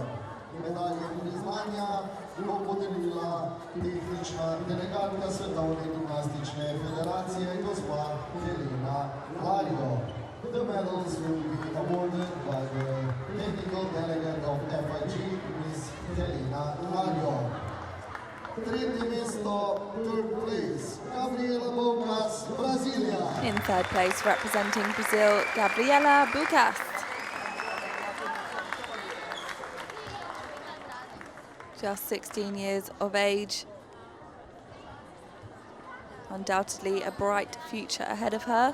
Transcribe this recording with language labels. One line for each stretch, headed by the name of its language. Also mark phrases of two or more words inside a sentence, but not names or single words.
Slovenian: Medalje priznanja bo podelila tehnična delegatka Svetovne gimnastične federacije gospa Teja Belak.
English: The medals will be awarded by the technical delegate of FIG, Ms.
Slovenian: Teja Belak. Tretje mesto,
English: third place, Gabriela Bou'cas, Brasilia. In third place, representing Brazil, Gabriela Bou'cas. Just 16 years of age. Undoubtedly a bright future ahead of her.